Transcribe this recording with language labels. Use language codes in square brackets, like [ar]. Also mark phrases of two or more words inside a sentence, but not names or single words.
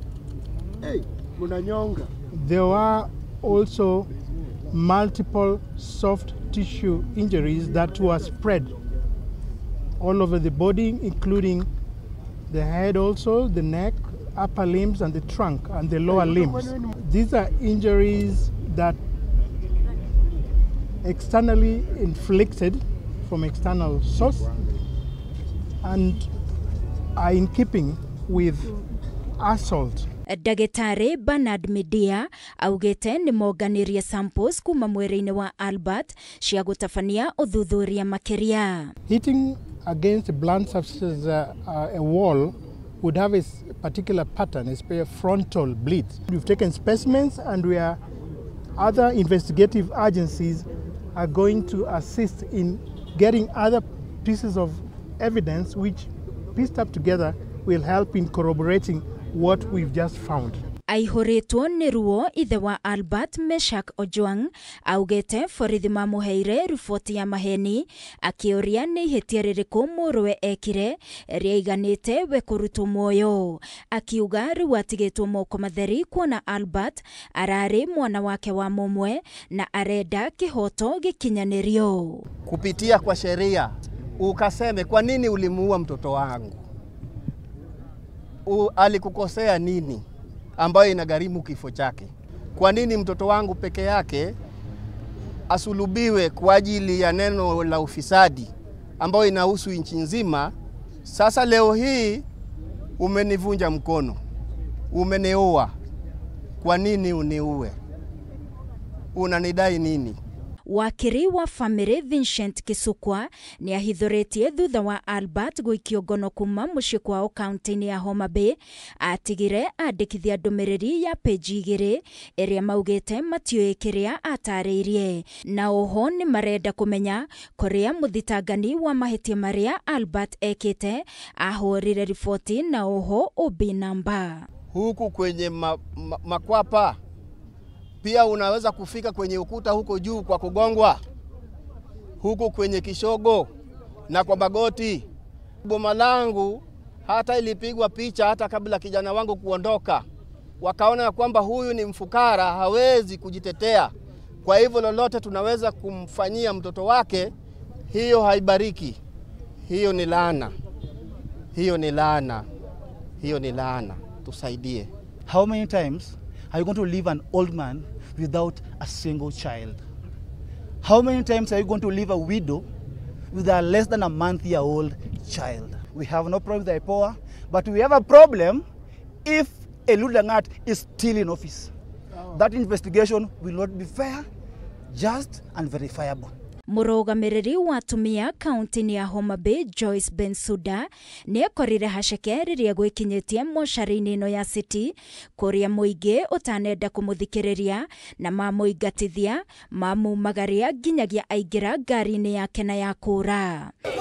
[en] There were also multiple soft tissue injuries that were spread all over the body, including the head also, the neck, upper limbs, and the trunk and the lower limbs. These are injuries that externally inflicted from external source and are in keeping with assault. [ki] Dagitari Bernard Media augete ni moganirie samples kuma mwiri-ini wa Albert cia gutafania uthuthuria makiria. [en] Hitting against a blunt surface, a wall would have a particular pattern, a frontal bleed. We've taken specimens and other investigative agencies are going to assist in getting other pieces of evidence which, pieced up together, will help in corroborating what we've just found. [ki] Aihoretwo ni ruo ithe wa Albert Meshak Ojwang augete borithi mamuheire riboti ya maheni akioria ni ihitia ririku muruwe ekire riaiganite we kurutwo muoyo. Akiuga riu atigitwo moko matheri kuona Albert arari mwana wake wa mumwe na arenda kihoto gikinyanirio. [sw] Kupitia kwa sheria ukaseme kwa nini ulimuua mtoto wangu? Alikukosea nini ambayo inagharimu kifo chake? Kwa nini mtoto wangu peke yake asulubiwe kwa ajili ya neno la ufisadi ambayo inahusu nchi nzima? Sasa leo hii umenivunja mkono, umeniua. Kwa nini uniue? Unanidai nini? [ki] Wakiri wa family Vincent Kisukwa ni ahithuritie thutha wa Albert guikio ngono kuma mucii kwao kaunti-ini ya Homa Bay atigire andikithia ndumiriri ya page 2 iria maugite matioe kiria atariirie. Na oho ni marenda kumenya kuria muthitangani wa mahitia maria Albert ekite ahurire ripoti na oho obi namba. [sw] Huku kwenye makwapa pia unaweza kufika kwenye ukuta huko juu kwa kugongwa. Huko kwenye kishogo na kwa magoti. Boma langu hata ilipigwa picha hata kabla kijana wangu kuondoka. Wakaona ya kwamba huyu ni mfukara, hawezi kujitetea. Kwa hivyo lolote tunaweza kumfanyia mtoto wake, hiyo haibariki. Hiyo ni laana. Hiyo ni laana. Hiyo ni laana. Tusaidie. [en] How many times are you going to leave an old man without a single child? How many times are you going to leave a widow with a less than a month-year-old child? We have no problem with IPOA, but we have a problem if Eliud Langat is still in office. That investigation will not be fair, just and verifiable. [ki] Murugamiriri wa atumia kaunti-ini ya Homa Bay Joyce Bensuda ni akorire haceke riria gwikinyitie moshari-ini ino ya City kuria muingi utanenda kumuthikiriria na mamuingatithia mamumagaria nginyagia aingira ngari-ini yake na ya kura.